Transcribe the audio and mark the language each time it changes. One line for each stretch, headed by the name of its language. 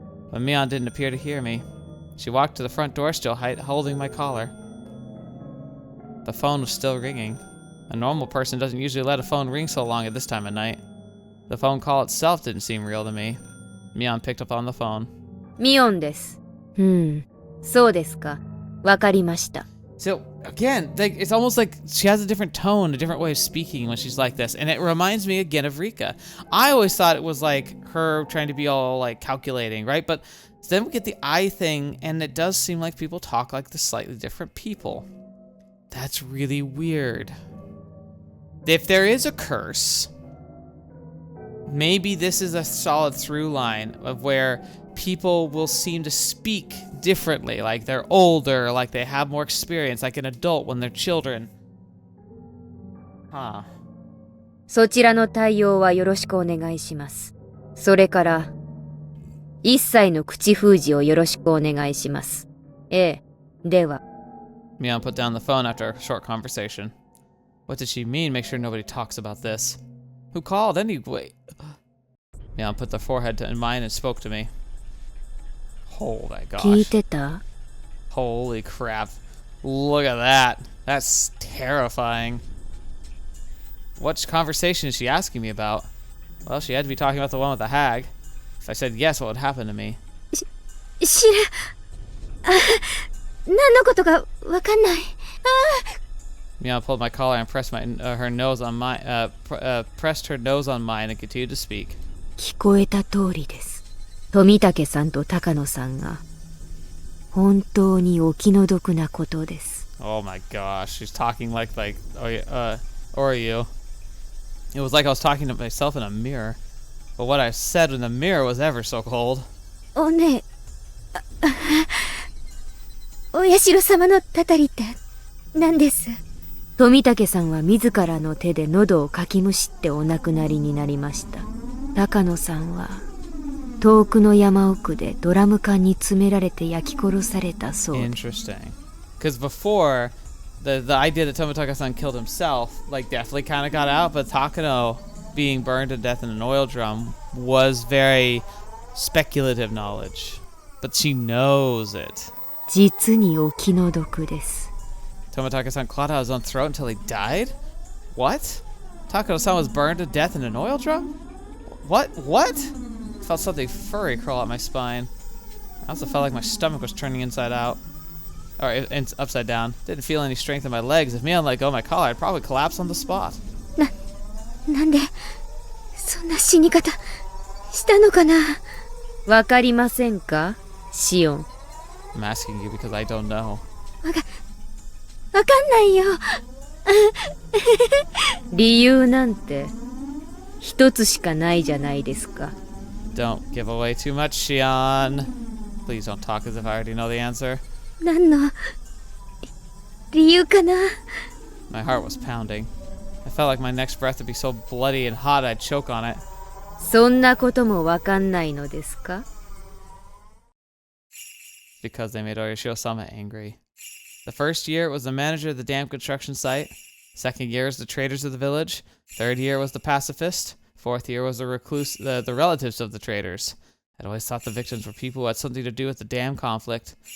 English: But Mion didn't appear to hear me. She walked to the front door, still holding my collar. The phone was still ringing. A normal person doesn't usually let a phone ring so long at this time of night. The phone call itself didn't seem real to me. Mion picked up on the phone.
Japanese: ミオンです。そうですか。わかりました。
English: So, again, like, it's almost like she has a different tone, a different way of speaking when she's like this. And it reminds me again of Rika. I always thought it was like her trying to be all like calculating, right? But then we get the eye thing, and it does seem like people talk like the slightly different people. That's really weird. If there is a curse, maybe this is a solid through line of where people will seem to speak differently, like they're older, like they have more experience, like an adult when they're children. Huh.
Japanese: そちらの対応はよろしくお願いします。それから、一切の口封じをよろしくお願いします。ええ、では。
English: Mion put down the phone after a short conversation. What did she mean? Make sure nobody talks about this. Who called anyway? Mion put their forehead in mine and spoke to me. Oh my gosh.
Japanese: 聞いてた？
English: Holy crap. Look at that. That's terrifying. What conversation is she asking me about? Well, she had to be talking about the one with the hag. If I said yes, what would happen to me?
Japanese: 知ら、何のことかわかんない。
English: Mion pulled my collar and pressed her nose on pressed her nose on mine and continued to speak.
Japanese: 聞こえた通りです。富武さんと高野さんが本当にお気の毒なことです。
English: Oh my gosh, she's talking like Oryou. It was like I was talking to myself in a mirror. But what I said in the mirror was ever so cold.
Japanese: おね、お社様のたたりって何です？富武さんは自らの手で喉をかきむしってお亡くなりになりました。高野さんは遠くの山奥でドラム缶に詰められて焼き殺されたそうです。
English: Interesting. Because before, the idea that Tomitaka-san killed himself, like, definitely kind of got out, but Takano being burned to death in an oil drum was very speculative knowledge. But she knows it.
Japanese: 実にお気の毒です。
English: Tomitaka-san clawed out his own throat until he died? What? Takano-san was burned to death in an oil drum? What? What? I felt something furry crawl up my spine. I also felt like my stomach was turning inside out. Or upside down. Didn't feel any strength in my legs. If Mion let go of my collar, I'd probably collapse on the spot.
Japanese: なんでそんな死に方したのかな？わかりませんか？シオン。
English: I'm asking you because I don't know.
Japanese: わかんないよ。理由なんて一つしかないじゃないですか。
English: Don't give away too much, Shion. Please don't talk as if I already know the answer.
Japanese: 何の理由かな？
English: My heart was pounding. I felt like my next breath would be so bloody and hot I'd choke on it.
Japanese: そんなこともわかんないのですか？
English: Because they made Orishio-sama angry. The first year it was the manager of the dam construction site. Second year was the traders of the village. Third year was the pacifist. Fourth year was the recluse, the relatives of the traders. I'd always thought the victims were people who had something to do with the dam conflict.